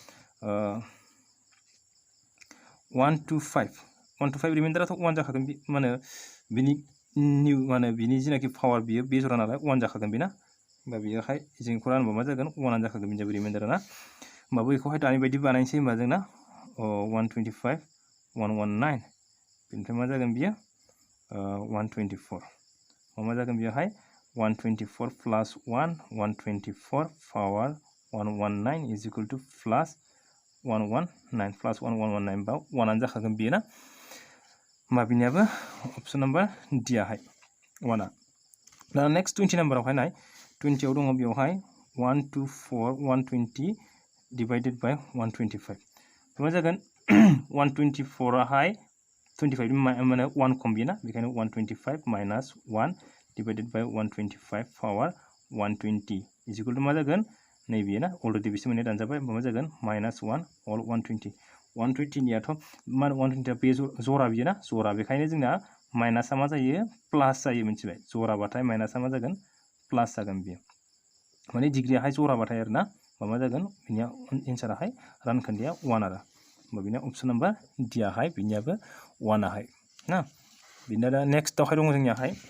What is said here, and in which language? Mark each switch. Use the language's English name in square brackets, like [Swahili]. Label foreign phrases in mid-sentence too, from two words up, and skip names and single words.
[Bodo] 125 रिमाइन्डाराथ' 1 जाखागोन मा होनो बिनि निउ मा होनो बिनि जिनाखि पावार बियो बे जरा नालाय 1 जाखागोन बेना होमबा बेयोहाय जोंखौ रानबा मा जागोन 1 आनो जाखागोन बिनि रिमाइन्डारा ना होमबा बेखौहाय दानि बायदि बानायनोसै होमबा जोंना 125 119 बेनिफ्राय मा जागोन बियो 124 मा जागोन बेयावहाय 124 + 1 124 पावार 119 = +119 + 119 बा 1 आनो जाखागोन बियो ना होमबा बिनियाबो [English] option number D [Bodo] आहाय 1 आ दा नेक्स्ट 20 नाम्बारावहाय नाय 20 आव दङ बेवहाय 124 120 [English] divided by [Bodo] 125 मा जागोन 124 आहाय 25 माने 1 खम बियो ना बेखायनो 125 - 1 [English] divided by [Bodo] 125 पावार 120 = मा जागोन नैबे ना अलरेडि बेसे मोननै दानजाबाय होमबा मा जागोन -1 all 120 120नियाथ' मा 120 बे जरा बियो ना जरा बेखायनो जोंना माइनासआ मा जायो प्लास जायो मिथिबाय जराबाथाय माइनासआ मा जागोन प्लास जागोन बियो माने डिग्रियाहाय जराबाथाय आरो ना मा जागोन बिनिया एन्साराहाय रानखोन्दाया 1 आरो होमबा बिनिया [English] option number D [Bodo] आहाय बिनियाबो 1 आहाय ना बिनिया दा नेक्स्टआवहाय दङ जोंनियाहाय